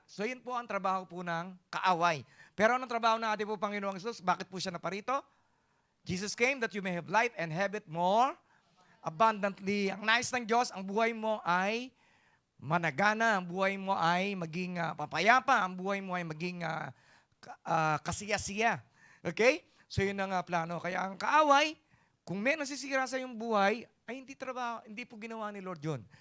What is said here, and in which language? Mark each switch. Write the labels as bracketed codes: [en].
[tl] So yun po ang trabaho po ng kaaway. Pero anong trabaho ng ating po Panginoong Jesus? Bakit po siya naparito? [en] Jesus came that you may have life and have it more abundantly. [tl] Ang nais ng Diyos, ang buhay mo ay managana, ang buhay mo ay maging papayapa, ang buhay mo ay maging kasiyasiya. Okay? So yun ang plano. Kaya ang kaaway, kung may nasisira sa iyong buhay, ay hindi po ginawa ni Lord yun.